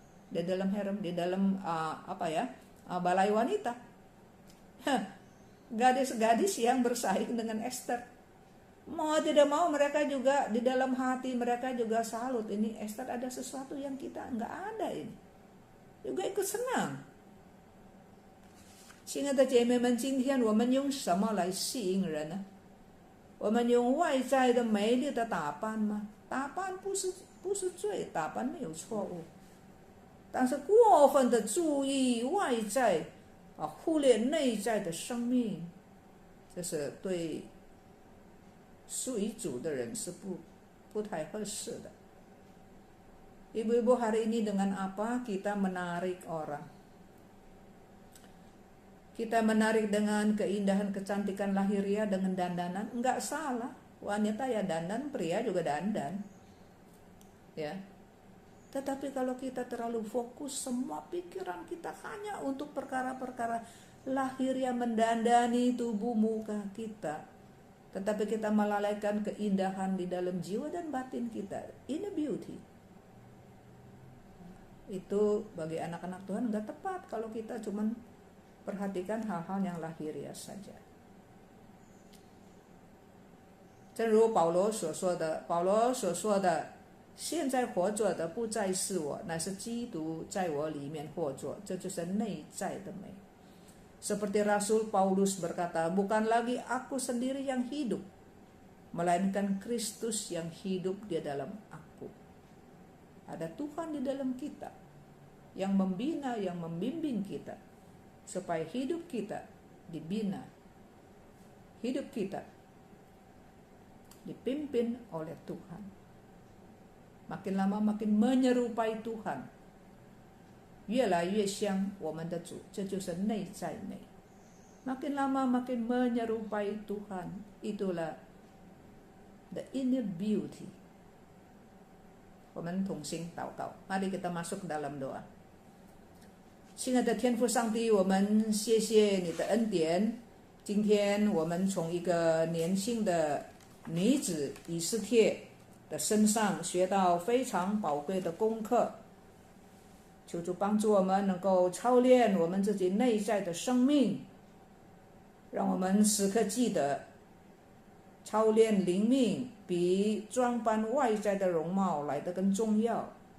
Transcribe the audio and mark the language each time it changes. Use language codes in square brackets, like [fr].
[id] Di dalam balai wanita. Gadis-gadis yang bersaing dengan Esther. Mau tidak mau mereka juga di dalam hati mereka juga salut. Ini Esther ada sesuatu yang kita nggak ada ini. Juga ikut senang. [zh] 亲爱的姐妹们，今天我们用什么来吸引人呢？我们用外在的美丽的打扮吗？打扮不是罪，打扮没有错误。但是过分的注意外在忽略内在的生命，这是对属于主的人是不太合适的。 [id] Ibu-ibu, hari ini dengan apa kita menarik orang? Kita menarik dengan keindahan kecantikan lahiriah dengan dandanan, enggak salah. Wanita ya dandan, pria juga dandan. Ya. Tetapi kalau kita terlalu fokus semua pikiran kita hanya untuk perkara-perkara lahiriah mendandani tubuh muka kita, tetapi kita melalaikan keindahan di dalam jiwa dan batin kita, [en] inner beauty. [id] Itu bagi anak-anak Tuhan enggak tepat kalau kita cuman perhatikan hal-hal yang lahiriah saja. [zh] 正如保罗所说的，现在活着的不再是我，乃是基督在我里面活着，这就是内在的美。 [id] Seperti Rasul Paulus berkata, bukan lagi aku sendiri yang hidup, melainkan Kristus yang hidup di dalam aku. Ada Tuhan di dalam kita yang membina, yang membimbing kita supaya hidup kita dibina, hidup kita dipimpin oleh Tuhan. Makin lama makin menyerupai Tuhan, [zh] 越来越像我们的主，这就是内在美。 [id] Makin lama makin menyerupai Tuhan, itulah [en] the inner beauty. [zh] 我们同心祷告， [id] mari kita masuk dalam doa. [zh] 亲爱的天父上帝，我们谢谢你的恩典。今天我们从一个年轻的女子以斯帖的身上学到非常宝贵的功课。求主帮助我们能够操练我们自己内在的生命，让我们时刻记得，操练灵命比装扮外在的容貌来得更重要。